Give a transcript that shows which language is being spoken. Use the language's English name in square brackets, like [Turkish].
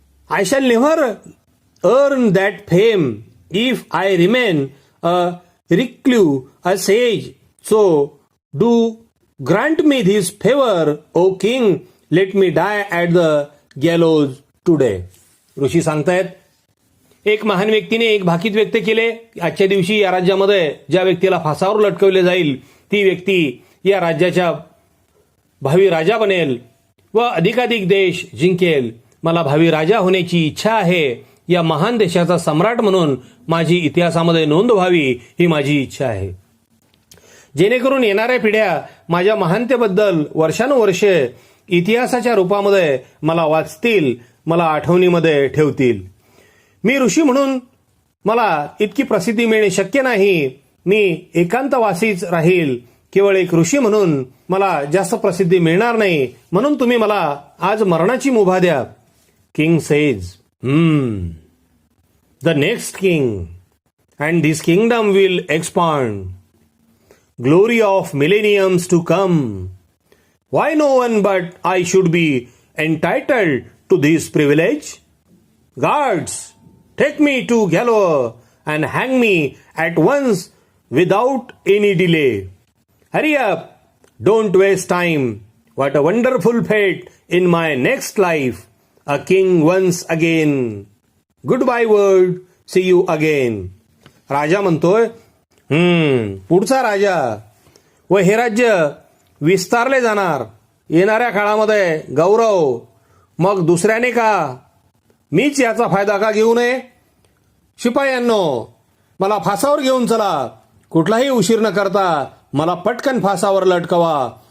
[English] I shall never earn that fame if I remain a recluse, a sage. So do grant me this favor, O king. Let me die at the gallows today. [Marathi] ऋषी सांगतायत, एक महान व्यक्तीने एक भाकीत व्यक्त केले, आजच्या दिवशी या राज्यामध्ये ज्या व्यक्तीला फासावर लटकवले जाईल ती व्यक्ती या राज्याच्या भावी राजा बनेल व अधिकाधिक देश जिंकेल. मला भावी राजा होण्याची इच्छा आहे. या महान देशाचा सम्राट म्हणून माझी इतिहासामध्ये नोंद व्हावी ही माझी इच्छा आहे, जेणेकरून येणाऱ्या पिढ्या माझ्या महानतेबद्दल वर्षानुवर्षे इतिहासाच्या रूपामध्ये मला वाचतील, मला आठवणीमध्ये ठेवतील. मी ऋषी म्हणून मला इतकी प्रसिद्धी मिळणे शक्य नाही. मी एकांतवासीच राहील. केवळ एक ऋषी म्हणून मला जास्त प्रसिद्धी मिळणार नाही. म्हणून तुम्ही मला आज मरणाची मुभा द्या. [English] King says, the next king and this kingdom will expand. Glory of millenniums to come. Why no one but I should be entitled to this privilege? Guards, take me to gallows and hang me at once without any delay. Hurry up, don't waste time. What a wonderful fate in my next life. A king once again. Goodbye world, see you again. [Marathi] राजा म्हणतोय, पुढचा राजा व हे राज्य विस्तारले जाणार. येणाऱ्या काळामध्ये गौरव, मग दुसऱ्याने का, मीच याचा फायदा का घेऊ नये. शिपायांनो, मला फासावर घेऊन चला. कुठलाही उशीर न करता मला पटकन फासावर लटकवा.